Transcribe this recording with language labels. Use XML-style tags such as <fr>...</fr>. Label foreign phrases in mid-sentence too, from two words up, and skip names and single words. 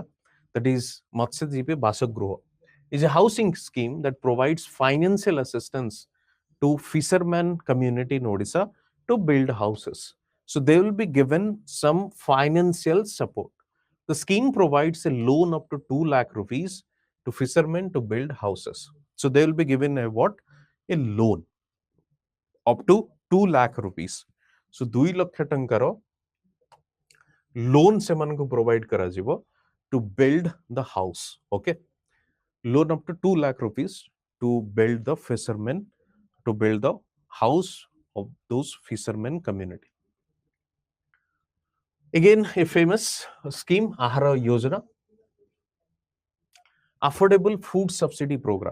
<en>That is Matsyajibi Basagruha. Is a housing scheme that provides financial assistance to fishermen community in Odisha to build houses. So they will be given some financial support. The scheme provides a loan up to 2 lakh rupees to fishermen to build houses. So they will be given a what? A loan up to 2 lakh rupees.</en> <or>So 2 ଲକ୍ଷ ଟଙ୍କାର ଲୋନ୍ ସେମାନଙ୍କୁ ପ୍ରୋଭାଇଡ୍ କରାଯିବ</or> <en>to build the house. Okay, loan up to 2 lakh rupees to build the fishermen, to build the house of those fishermen community. Again, a famous scheme, Ahara Yojana, affordable food subsidy program.</en>